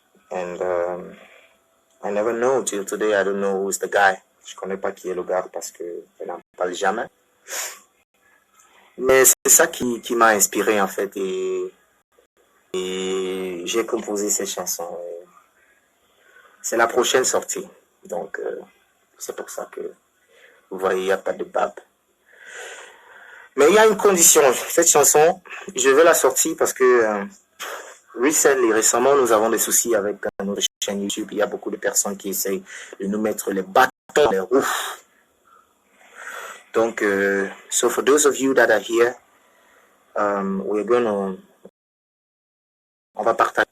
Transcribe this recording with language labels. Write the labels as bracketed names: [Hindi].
[English] And I never know till today. I don't know who's the guy. [French] Je connais pas qui est le gars parce que je n'en parle jamais. Mais c'est ça qui m'a inspiré en fait et j'ai composé ces chansons. C'est la prochaine sortie. Donc c'est pour ça que vous voyez, il n'y a pas de bab. Mais il y a une condition. Cette chanson, je vais la sortir parce que récemment, nous avons des soucis avec notre chaîne YouTube. Il y a beaucoup de personnes qui essayent de nous mettre les bâtons dans les roues. Donc, [English] so for those of you that are here, [French] on va partager.